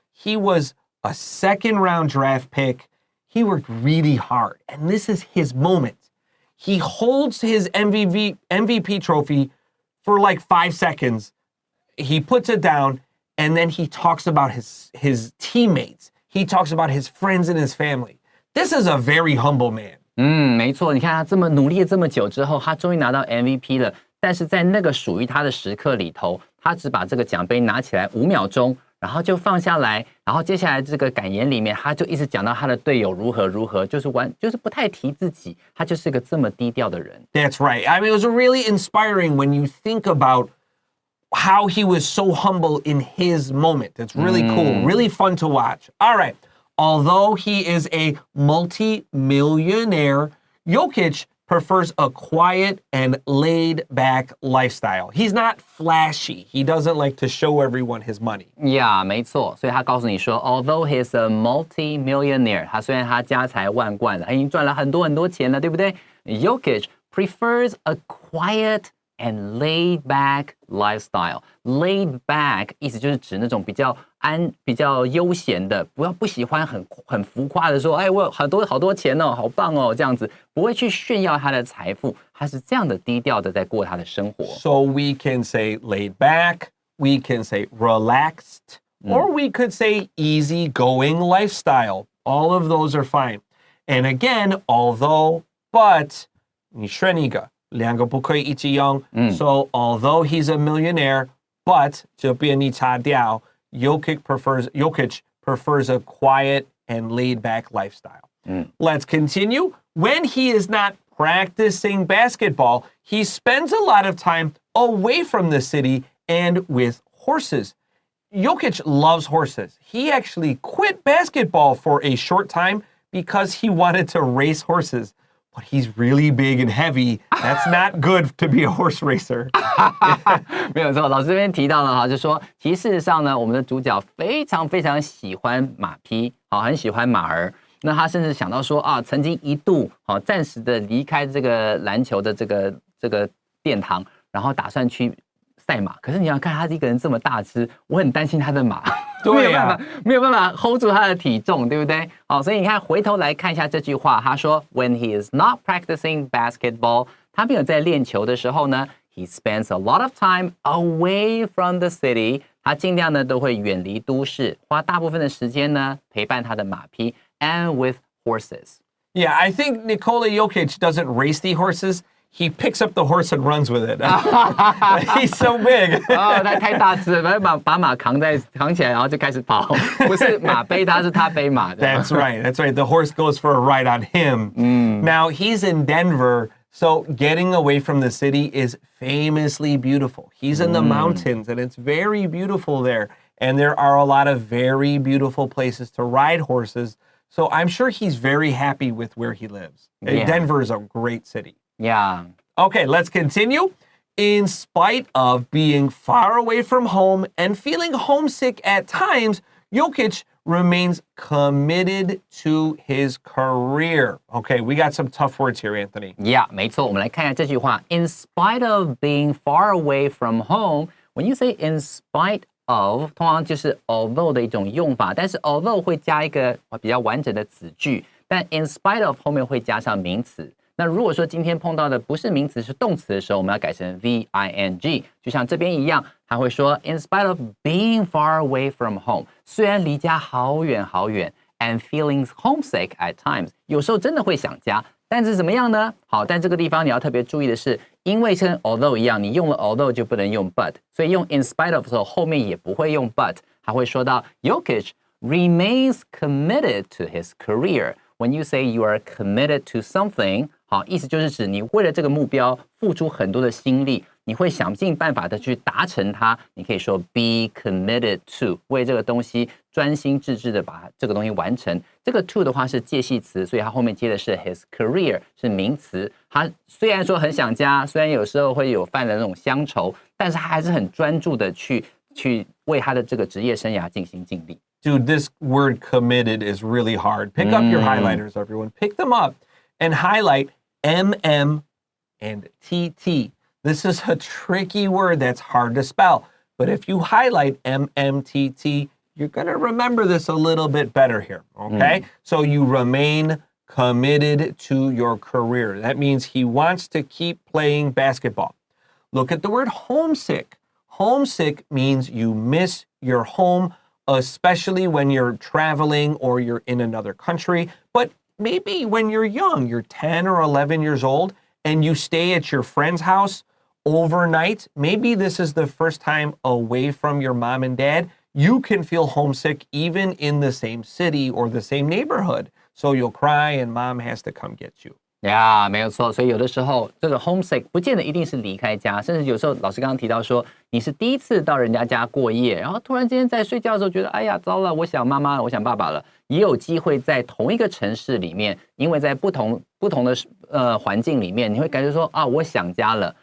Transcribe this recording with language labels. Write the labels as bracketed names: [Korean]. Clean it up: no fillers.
[English] He was a second-round draft pick. He worked really hard, and this is his moment. He holds his MVP trophy for like 5 seconds. He puts it down, and then he talks about his teammates. He talks about his friends and his family. This is a very humble man. [Chinese] 没错，你看他这么努力了这么久之后，他终于拿到 MVP 了。但是在那个属于他的时刻里头，他只把这个奖杯拿起来5秒钟，然后就放下来，然后接下来这个感言里面，他就一直讲到他的队友如何如何，就是不太提自己，他就是个这么低调的人。 [English] That's right. I mean, it was really inspiring when you think about how he was so humble in his moment. It's really cool, really fun to watch. All right. Although he is a multi-millionaire, Jokić prefers a quiet and laid-back lifestyle. He's not flashy. He doesn't like to show everyone his money. [Chinese] Yeah, 没错。所以他告诉你说 ， [English] although he's a multi-millionaire， [Chinese] 他虽然他家财万贯了，他已经赚了很多很多钱了，对不对 ？ [English] Jokić prefers a quiet and laid-back lifestyle. [Chinese] Laid back 意思就是指那种比较悠闲的，不喜欢很浮夸的说，哎，我有好多钱哦，好棒哦，这样子，不会去炫耀他的财富，他是这样的低调的在过他的生活。 [English] So we can say laid back, we can say relaxed, or we could say easygoing lifestyle. All of those are fine. And again, although, but, [Chinese] 你选一个。两个不可以一起用。 [English] So although he's a millionaire, but [Chinese] 这边你擦掉 [English] Jokić prefers a quiet and laid-back lifestyle. Let's continue. When he is not practicing basketball, he spends a lot of time away from the city and with horses. Jokić loves horses. He actually quit basketball for a short time because he wanted to race horses. But he's really big and heavy. That's not good to be a horse racer. [Chinese] 没有错，老师这边提到了哈，就说其实事实上呢，我们的主角非常非常喜欢马匹，好，很喜欢马儿。那他甚至想到说啊，曾经一度好暂时的离开这个篮球的这个殿堂，然后打算去赛马。可是你要看他一个人这么大只，我很担心他的马。对呀，没有办法 hold 住他的体重，对不对？好，所以你看，回头来看一下这句话，他说 ， [English] When he is not practicing basketball， [Chinese] 他没有在练球的时候呢 ， [English] he spends a lot of time away from the city， [Chinese] 他尽量呢都会远离都市，花大部分的时间呢陪伴他的马匹 ， [English] and with horses。 Yeah, I think Nikola Jokić doesn't race the horses. He picks up the horse and runs with it. He's so big. [Chinese] 哦，他太大只了，把马扛起来，然后就开始跑。不是马背他，是他背马的。 [English] That's right. That's right. The horse goes for a ride on him. Now, he's in Denver, so getting away from the city is famously beautiful. He's in the mountains, and it's very beautiful there. And there are a lot of very beautiful places to ride horses. So I'm sure he's very happy with where he lives. Yeah. Denver is a great city. Yeah. Okay, let's continue. In spite of being far away from home and feeling homesick at times, Jokić remains committed to his career. Okay, we got some tough words here, Anthony. [Chinese] Yeah, 没错，我们来看一下这句话。 [English] In spite of being far away from home, when you say in spite of， [Chinese] 通常就是 although 的一种用法，但是 although 会加一个比较完整的子句，但 in spite of 后面会加上名词。那如果说今天碰到的不是名词是动词的时候，我们要改成 VING， 就像这边一样，他会说 [English] In spite of being far away from home， [Chinese] 虽然离家好远好远 ， [English] and feeling homesick at times， [Chinese] 有时候真的会想家。但是怎么样呢？好，但这个地方你要特别注意的是，因为跟 although 一样，你用了 although 就不能用 but， 所以用 in spite of 的时候，后面也不会用 but， 还会说到 [English] Jokić remains committed to his career. When you say you are committed to something， [Chinese] 好，意思就是指你为了这个目标付出很多的心力，你会想尽办法的去达成它。你可以说 be committed to， 为这个东西专心致志的把这个东西完成。这个 to 的话是介系词，所以它后面接的是 his career 是名词。他虽然说很想家，虽然有时候会有犯了那种乡愁，但是他还是很专注的去为他的这个职业生涯尽心尽力。 [English] Dude, this word committed is really hard. Pick up your highlighters, everyone. Pick them up and highlight MM and TT. This is a tricky word that's hard to spell. But if you highlight MMTT, you're going to remember this a little bit better here, okay? So you remain committed to your career. That means he wants to keep playing basketball. Look at the word homesick. Homesick means you miss your home, especially when you're traveling or you're in another country. But maybe when you're young, you're 10 or 11 years old, and you stay at your friend's house overnight. Maybe this is the first time away from your mom and dad. You can feel homesick even in the same city or the same neighborhood. So you'll cry and mom has to come get you. [Chinese] 呀，没有错。所以有的时候这个 homesick 不见得一定是离开家，甚至有时候老师刚刚提到说，你是第一次到人家家过夜，然后突然间在睡觉的时候觉得，哎呀，糟了，我想妈妈了，我想爸爸了。也有机会在同一个城市里面，因为在不同的环境里面，你会感觉说啊，我想家了。